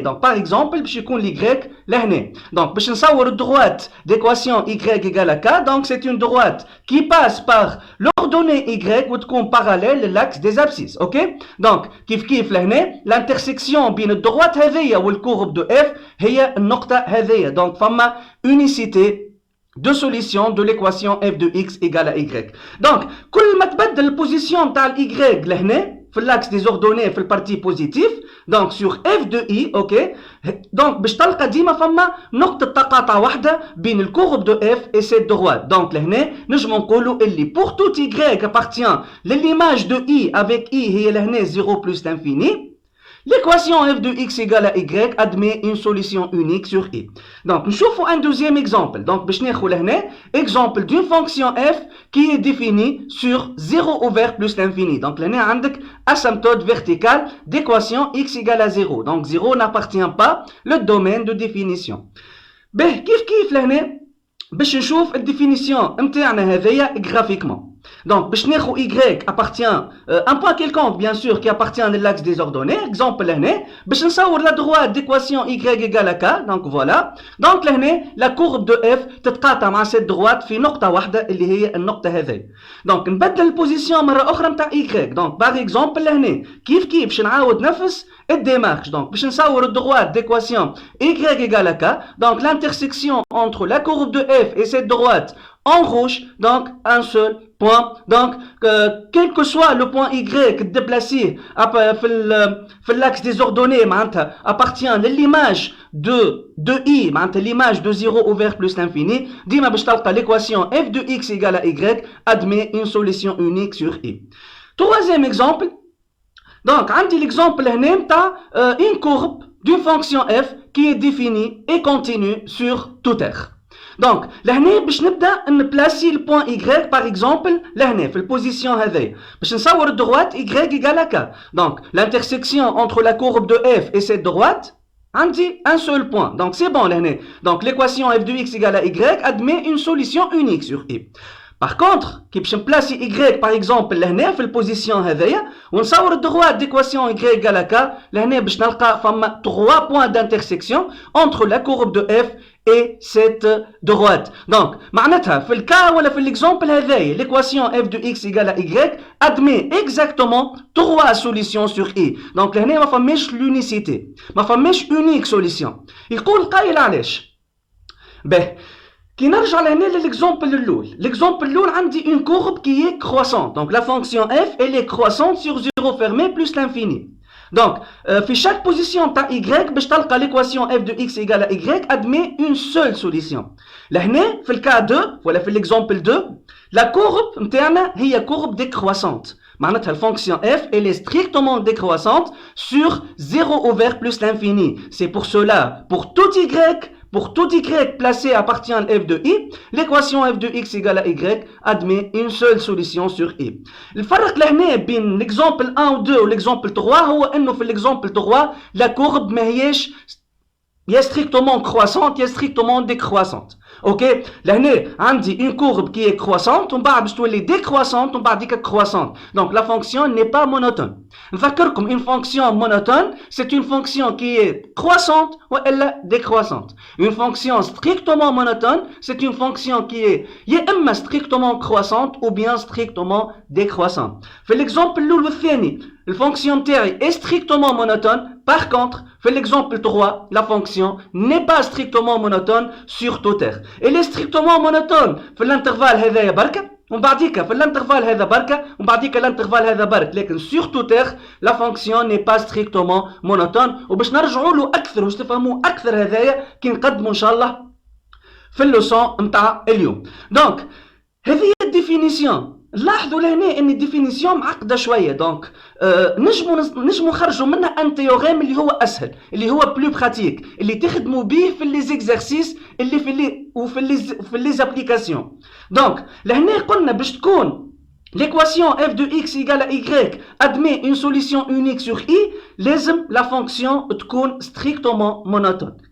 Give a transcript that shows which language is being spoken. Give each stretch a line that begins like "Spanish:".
French: Donc par exemple
Arabic: باش يكون
French: l'y لهنا. Donc
Arabic: باش نصور الدروات
French: d'équation y égale à k. Donc c'est une droite qui passe par l'ordonnée y
Arabic: وتكون
French: parallèle l'axe des abscisses. OK?
Arabic: Donc كيف لهنا
French: l'intersection
Arabic: بين الدروات هذيا والكورب de f هي النقطة هذيا.
French: Donc
Arabic: فما
French: unicité de solution de l'équation f de x égale à y.
Arabic: Donc كل ما تبدل البوزيسيون تاع y لهنا في
French: l'axe des ordonnées
Arabic: في البارتي بوزيتيف.
French: donc sur f de i. ok.
Arabic: donc باش تلقى ديما فما نقطة تقاطع واحدة بين الكورب دو f et cette droite.
French: donc
Arabic: لهنا نجمو نقولوا اللي
French: pour tout y appartient للimage de i avec i هي لهنا 0 plus l'infini. L'équation f de x égale à y admet une solution unique sur i. Donc, nous avons un deuxième exemple. Donc,
Arabic: باش ناخذ لهنا
French: exemple d'une fonction f qui est définie sur 0 ouvert plus l'infini. Donc,
Arabic: لهنا عندك
French: asymptote verticale d'équation x égale à 0. Donc, 0 n'appartient pas le domaine de définition.
Arabic: كيف لهنا باش نشوف الديفينيسيون نتاعنا هذيا
French: graphiquement. Donc,
Arabic: باش ناخذ
French: y appartient un point quelconque bien sûr qui appartient à l'axe des ordonnées. Exemple
Arabic: لهنا باش نصور
French: la droite d'équation y égale à k. Donc voilà.
Arabic: Donc لهنا
French: la courbe de f
Arabic: تتقاطع مع
French: cette droite
Arabic: في نقطة واحدة اللي هي النقطة هذه. Donc نبدل البوزيسيون مرة أخرى نتاع y. Donc
French: par exemple
Arabic: لهنا كيف باش نعاود نفس الديمارش.
French: Donc
Arabic: باش نصور
French: droite d'équation y égale à k. Donc l'intersection entre la courbe de f et cette droite En rouge, donc un seul point. Donc, quel que soit le point Y déplacé في l'axe des ordonnées appartient à l'image de I, l'image de 0 vers plus l'infini.
Arabic: ديما باش تلقى
French: l'équation f de x égale à y admet une solution unique sur I. Troisième exemple. Donc, عندي l'exemple
Arabic: هنا نتاع
French: une courbe d'une fonction f qui est définie et continue sur tout R.
Arabic: Donc, لهنا باش نبدا نبلاسي البوان y
French: par exemple
Arabic: لهنا في البوزيسيون هذايا باش نصور الدروات
French: y égale à k. Donc, l'intersection entre la courbe de f et cette droite
Arabic: عندي
French: un seul point. Donc, c'est bon لهنا. Donc, l'équation f de x égale à y admet une solution unique sur I. Par contre,
Arabic: كي باش نبلاسي y par exemple لهنا في البوزيسيون هذايا ونصور الدروات
French: d'équation y égale à k
Arabic: لهنا باش نلقى فما
French: 3 points d'intersection entre la courbe de f et cette droite. Donc,
Arabic: معناتها في الكا ولا في
French: l'exemple هذايا l'équation f de x égale à y admet exactement 3 solutions sur I.
Arabic: Donc لهنا ما فماش l'unicité. ما فماش
French: unique solution.
Arabic: يقول قايل علاش؟ باهي كي نرجع لهنا للإكزومبل الأول.
French: L'exemple الأول عندي une courbe qui est croissante. Donc la fonction f elle est croissante sur 0 fermé plus l'infini. Donc في chaque position تاع y
Arabic: باش تلقى
French: l'équation f de x égale à y admet une seule solution.
Arabic: لهنا في الكا 2 ولا في
French: l'exemple 2 la courbe
Arabic: نتاعنا هي
French: courbe décroissante.
Arabic: معناتها الفونكسيون
French: f elle est strictement décroissante sur 0 vers plus l'infini. C'est pour cela pour tout y placé appartient à f de i, l'équation f de x égale à y admet une seule solution sur i.
Arabic: الفرق لهنا بين
French: l'exemple 1 و 2 و l'exemple 3
Arabic: هو انه في
French: l'exemple 3 la courbe
Arabic: ما هيش يا
French: strictement croissante يا strictement décroissante.
Arabic: اوكي لهنا عندي
French: une courbe qui est croissante
Arabic: ومن بعد باش تولي
French: décroissante
Arabic: ومن بعد ديك
French: croissante. Donc la fonction n'est pas monotone.
Arabic: نفكركم
French: une fonction monotone c'est une fonction qui est croissante ou elle décroissante. Une fonction strictement monotone c'est une fonction qui est
Arabic: يا اما
French: strictement croissante ou bien strictement décroissante.
Arabic: في l'exemple الأول والثاني الفونكسيون تاعي
French: est strictement monotone. Par contre, في l'exemple 3, la fonction n'est pas strictement monotone sur tout R. Elle est strictement monotone
Arabic: في l'intervalle هذايا بركة ومن بعديك في l'intervalle هذا بركة ومن بعديك l'intervalle هذا برك. لكن
French: sur tout R, la fonction n'est pas strictement monotone.
Arabic: وباش نرجعوا له أكثر وباش تفهموا أكثر هذايا كي نقدموا إن شاء الله في اللوسون نتاع اليوم. دونك هذه الديفينيسيون. لاحظوا لهنا ان الديفينيسيون معقده شويه. دونك نجموا نخرجوا منها ان تيوريم اللي هو اسهل اللي هو بلو براتيك اللي تخدموا به في لي زيكزارسيس اللي في لي ابليكاسيون. دونك لهنا قلنا باش تكون
French: l'équation f de x égale à y admet une solution unique sur i,
Arabic: لازم
French: la fonction
Arabic: تكون
French: strictement monotone.